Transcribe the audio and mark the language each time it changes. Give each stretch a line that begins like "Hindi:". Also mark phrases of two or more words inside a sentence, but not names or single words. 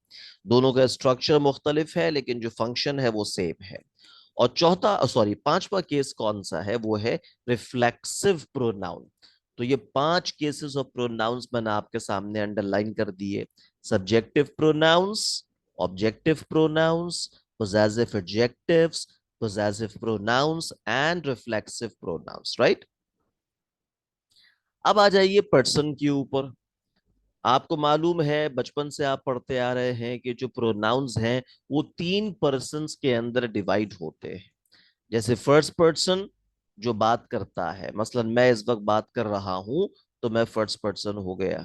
Hindi: दोनों का स्ट्रक्चर मुख्तलिफ है लेकिन जो फंक्शन है वो सेम है। और चौथा सॉरी पांचवा केस कौन सा है, वो है
English: reflexive pronoun.
Hindi: तो ये 5
English: cases of pronouns
Hindi: मैंने आपके सामने अंडरलाइन कर दिए।
English: subjective pronouns, objective pronouns, possessive adjectives, possessive pronouns and reflexive pronouns, right?
Hindi: अब आ जाइए पर्सन के ऊपर। आपको मालूम है बचपन से आप पढ़ते आ रहे हैं कि जो प्रोनाउंस हैं वो 3 पर्सन्स के अंदर डिवाइड होते हैं। जैसे
English: first person
Hindi: जो बात करता है, मसलन मैं इस वक्त बात कर रहा हूं तो मैं
English: first person
Hindi: हो गया।